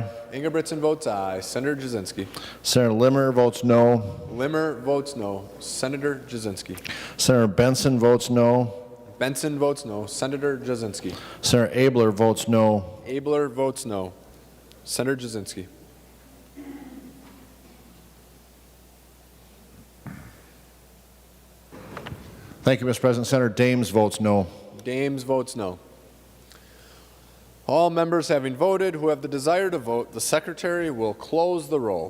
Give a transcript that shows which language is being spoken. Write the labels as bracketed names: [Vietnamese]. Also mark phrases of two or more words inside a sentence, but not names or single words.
[English] Ingebrigtsen votes aye. Senator Jasinski. Senator Limmer votes no. Limmer votes no. Senator Jasinski. Senator Benson votes no. Benson votes no. Senator Jasinski. Senator Abler votes no. Abler votes no. Senator Jasinski. Thank you, Mr. President. Senator Dames votes no. Dames votes no. All members having voted who have the desire to vote, the Secretary will close the roll.